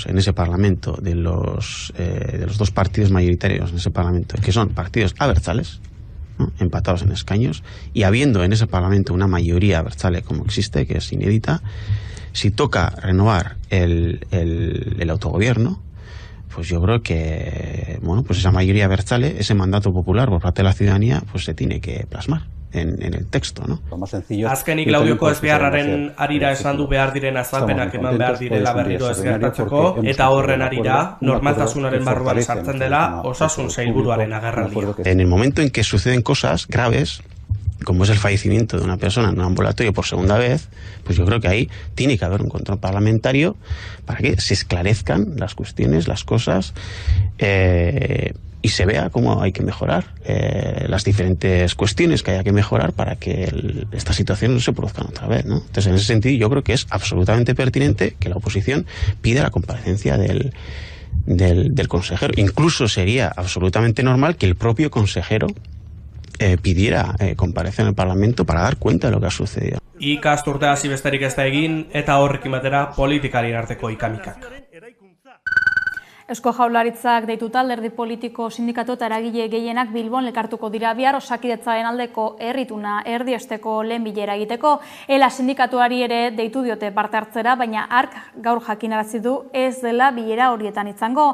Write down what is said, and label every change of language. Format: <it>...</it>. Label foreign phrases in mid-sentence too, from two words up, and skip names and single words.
<es>en ese Parlamento de los dos partidos mayoritarios en ese Parlamento, que son partidos abertzales, ¿no?, empatados en escaños, y habiendo en ese Parlamento una mayoría abertzale como existe, que es inédita, si toca renovar el autogobierno, pues yo creo que, bueno, pues esa mayoría abertzale, ese mandato popular por parte de la ciudadanía, pues se tiene que plasmar en el texto, ¿no?</es> <eu>Azkenik Laudioko ezbeharraren arira esan du behar diren azalpenak eman behar direla berriro ez gertatzeko, eta horren arira normaltasunaren barruan sartzen dela osasun sailburuaren agerraldia.</eu> <es>En el momento en que suceden cosas graves, como es el fallecimiento de una persona en un ambulatorio por segunda vez, pues yo creo que ahí tiene que haber un control parlamentario para que se esclarezcan las cuestiones, las cosas, y se vea cómo hay que mejorar las diferentes cuestiones que haya que mejorar para que esta situación no se produzca otra vez, ¿no? Entonces, en ese sentido, yo creo que es absolutamente pertinente que la oposición pida la comparecencia del consejero. Incluso sería absolutamente normal que el propio consejero pidiera comparecer en el Parlamento para dar cuenta de lo que ha sucedido.</es> <eu>Ikasturtea hasi besterik ez da egin, eta horrekin batera politikarien arteko ikamikak. Eusko Jaurlaritzak deituta alderdi politiko, sindikatu eta eragile gehienak Bilbon elkartuko dira bihar Osakidetzaren aldeko herrituna erdiesteko lehen bilera egiteko. ELA sindikatuari ere deitu diote parte hartzera, baina hark gaur jakinarazi du ez dela bilera horietan izango.</eu>